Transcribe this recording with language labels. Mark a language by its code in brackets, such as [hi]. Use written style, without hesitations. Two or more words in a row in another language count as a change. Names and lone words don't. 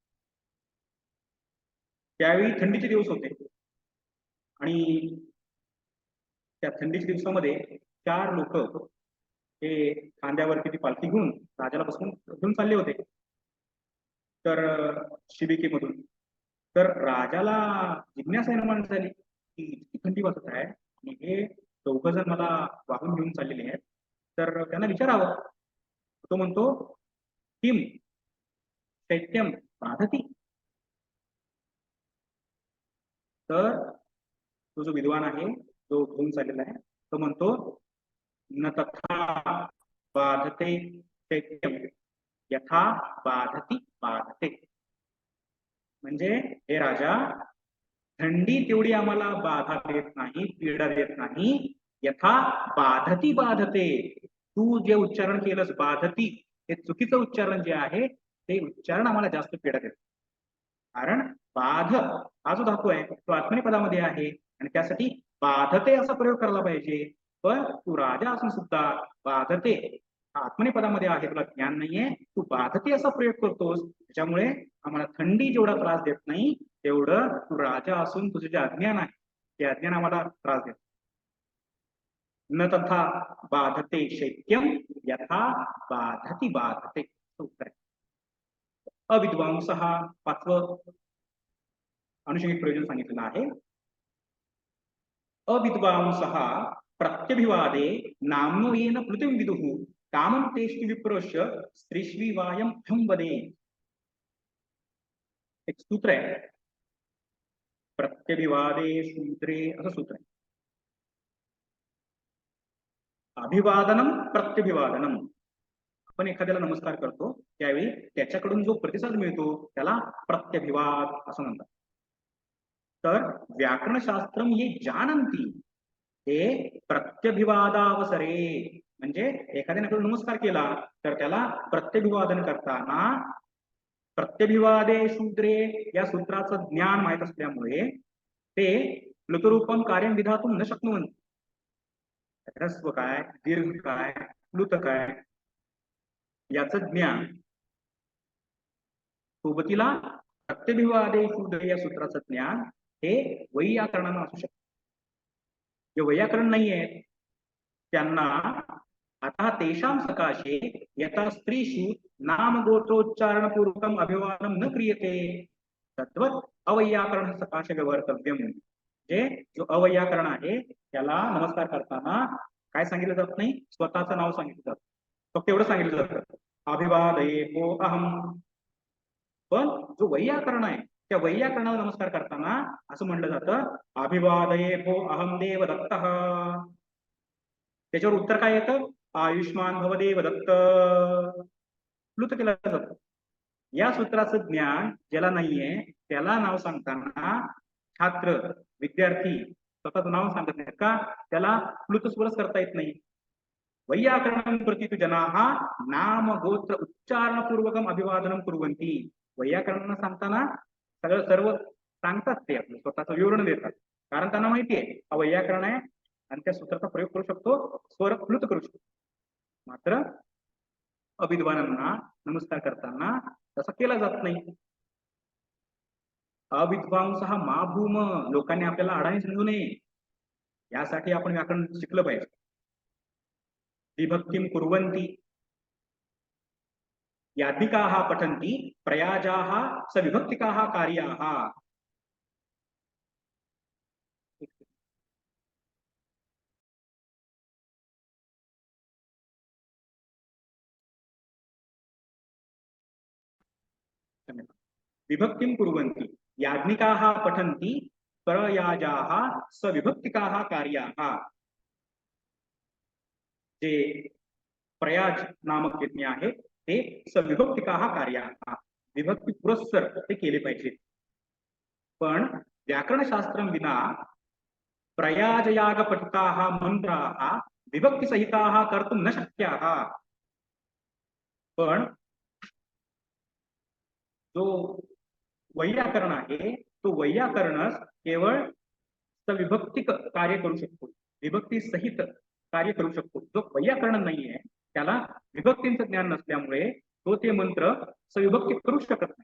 [mr] त्यावेळी थंडीचे दिवस होते आणि त्या थंडीच्या दिवसामध्ये 4 लोक हे खांद्यावरती ती पालखी घेऊन राजाला बसवून घेऊन चालले होते. तर शिबिकेमधून तर राजाला जिज्ञासा निर्माण झाली की इतकी थंडी वाजत आहे आणि हे 2 जण मला वाहून घेऊन चाललेले आहेत, तर त्यांना विचारावं. तो म्हणतो, [sa] किम शैत्यम बाधती. [mr] तर तो जो विद्वान आहे, जो घेऊन चाललेला आहे, तो म्हणतो, [sa] न तथा बाधते शैत्यम यथा बाधती बाधते. [mr] म्हणजे हे राजा, थंडी तेवढी आम्हाला बाधा देत नाही, पीडा देत नाही. [sa] यथा बाधती बाधते. [mr] तू जे उच्चारण केलंस बाधती, हे चुकीचं उच्चारण जे आहे ते उच्चारण आम्हाला जास्त पीडा देत. कारण बाध हा जो धातू आहे तो आत्मनेपदी पदामध्ये आहे आणि त्यासाठी बाधते असा प्रयोग करायला पाहिजे. पण तू राजा असून सुद्धा बाधते आत्मनेपदी पदामध्ये आहे, तुला ज्ञान नाहीये, तू बाधते असा प्रयोग करतोस. त्याच्यामुळे आम्हाला थंडी जेवढा त्रास देत नाही तेवढं तू राजा असून तुझे जे अज्ञान आहे ते अज्ञान आम्हाला त्रास देत. न तथा बाधते शैत्यम यथा बाधती बाधते. उत्तर आहे. अविद्वांस हा 5वं अनुषंगिक प्रयोजन सांगितलेलं आहे. [sa] अविद्वांस प्रत्यभिवादे नाम्नो येन प्लुतिं विदुः कामं तेष्टि विप्रस्य स्त्रीष्वी वायं भ्यं वदे. [mr] एक सूत्र आहे, प्रत्यभिवादे सूत्रे असं सूत्र आहे. [sa] अभिवादनम प्रत्यभिवादनम. [mr] आपण एखाद्याला नमस्कार करतो त्यावेळी त्याच्याकडून जो प्रतिसाद मिळतो त्याला प्रत्यभिवाद असं म्हणतात. [sa] तर व्याकरणशास्त्रम ये जानन्ति ते प्रत्यभिवादावसरे. [mr] म्हणजे एखाद्याने आपल्याला नमस्कार केला तर त्याला प्रत्यभिवादन करताना प्रत्यभिवादे शूद्रे या सूत्राचं ज्ञान माहित असल्यामुळे [sa] ते प्लुतरूपम कार्यं विधातुं न शक्नुवन्ति. [mr] ह्रस्व काय, दीर्घ काय, प्लुत काय याचं ज्ञान सोबतीला प्रत्यभिवादे शूद्रे या सूत्राचं ज्ञान हे वैयाकरणानं असू शकतं. जे वैयाकरण नाही आहेत त्यांना आता [sa] तेषां सकाशे यथा स्त्रीषु नाम गोत्रोच्चारण पूर्वकम अभिवादन न क्रियते तद्वत् अवैयाकरण सकाशे व्यवहर्तव्यम. [mr] जे जो अवैयाकरण आहे त्याला नमस्कार करताना काय सांगितलं जात नाही, स्वतःचं नाव सांगितलं जातं, फक्त एवढं सांगितलं जातं [sa] अभिवादयेतो अहम. [mr] पण जो वैयाकरण आहे त्या वैयाकरणाला नमस्कार करताना असं म्हणलं जातं [sa] अभिवादयेतो अहम देवदत्तः. [mr] त्याच्यावर उत्तर काय येतं, [sa] आयुष्मान भवदेव दत्त. [mr] प्लुत केलं जातं. या सूत्राचं ज्ञान ज्याला नाहीये त्याला नाव सांगताना छात्र विद्यार्थी स्वतःचं नाव सांगत नाहीत का, त्याला प्लुत स्वरच करता येत नाही. [sa] वैयाकरणं प्रति तु जनाः नाम गोत्र उच्चारण पूर्वकम अभिवादनम कुर्वन्ति. [mr] वैयाकरणांना सांगताना सर्व सांगतात, ते आपलं स्वतःचं विवरण देतात, कारण त्यांना माहिती आहे हा वैयाकरण आहे आणि त्या सूत्राचा प्रयोग करू शकतो, स्वर प्लुत करू शकतो. मात्र अविद्वानांना नमस्कार करताना तसा केला जात नाही. [sa] अविद्वांस मा भूम. [mr] लोकांनी आपल्याला अडाणी समजू नये यासाठी आपण व्याकरण शिकलं पाहिजे. [sa] विभक्तिं कुर्वन्ति याज्ञिकाः पठन्ति प्रयाजाः सविभक्तिकाः कार्याः. विभक्तिं कुर्वन्ति याज्ञिकाः पठन्ति प्रयाजाः सविभक्तिकाः कार्याः. [mr] जे प्रयाज नामक यज्ञ आहे ते [sa] सविभक्तिकाः कार्याः, [mr] विभक्ती पुरस्सर ते केले पाहिजे. [sa] पण व्याकरणशास्त्रं विना प्रयाजयागपठिताः मंत्राः विभक्तिसहिताः कर्तुं न शक्याः. [mr] पण जो वैयाकरण आहे तो वैयाकरणच केवळ सविभक्तिक कार्य करू शकतो, विभक्ती सहित कार्य करू शकतो. जो वैयाकरण नाहीये त्याला विभक्तींचं ज्ञान नसल्यामुळे तो ते मंत्र सविभक्ती करू शकत नाही.